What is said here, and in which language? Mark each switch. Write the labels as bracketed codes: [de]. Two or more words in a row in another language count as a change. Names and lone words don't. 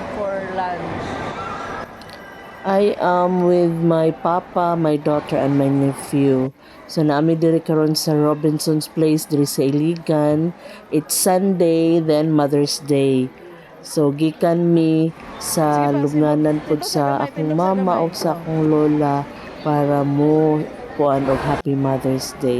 [en] for lunch. I am with my papa, my daughter, and my nephew. [ceb] So naami diri karon sa Robinson's Place diri sa Iligan. [en] It's Sunday, then Mother's Day. [ceb] So gikan mi sa lubnganan pud sa akong mama o sa akong lola para mo kuan og Happy Mother's Day.